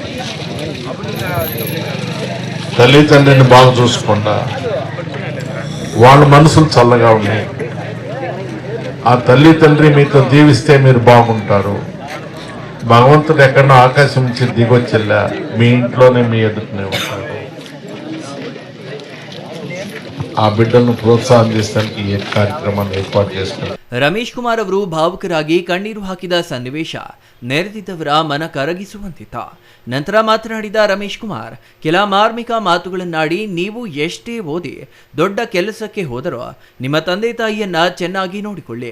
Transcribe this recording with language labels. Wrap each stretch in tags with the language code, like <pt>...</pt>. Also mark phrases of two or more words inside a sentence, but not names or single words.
<te>తల్లిదండ్రిని బాగా చూసుకుండా వాళ్ళ మనసులు చల్లగా ఉన్నాయి. ఆ తల్లి తండ్రి మీతో దీవిస్తే మీరు బాగుంటారు. భగవంతుడు ఎక్కడో ఆకాశం నుంచి దిగొచ్చెల్లా మీ ఇంట్లోనే మీ ఎదుటనే ఉంటాడు. ఆ బిడ్డలను ప్రోత్సాహం చేసడానికి ఈ</te> <kn>ಕಾರ್ಯಕ್ರಮವನ್ನು ಏರ್ಪಾಡು</kn> <te>చేస్తారు.</te> <kn>ರಮೇಶ್ ಕುಮಾರ್ ಅವರು ಭಾವುಕರಾಗಿ ಕಣ್ಣೀರು ಹಾಕಿದ ಸನ್ನಿವೇಶ ನೆರೆದಿದ್ದವರ ಮನ ಕರಗಿಸುವಂತಿತ್ತು. ನಂತರ ಮಾತನಾಡಿದ ರಮೇಶ್ ಕುಮಾರ್, ಕೆಲ ಮಾರ್ಮಿಕ ಮಾತುಗಳನ್ನಾಡಿ ನೀವು ಎಷ್ಟೇ ಓದಿ ದೊಡ್ಡ ಕೆಲಸಕ್ಕೆ ಹೋದರೂ ನಿಮ್ಮ ತಂದೆ ತಾಯಿಯನ್ನ ಚೆನ್ನಾಗಿ ನೋಡಿಕೊಳ್ಳಿ.</kn>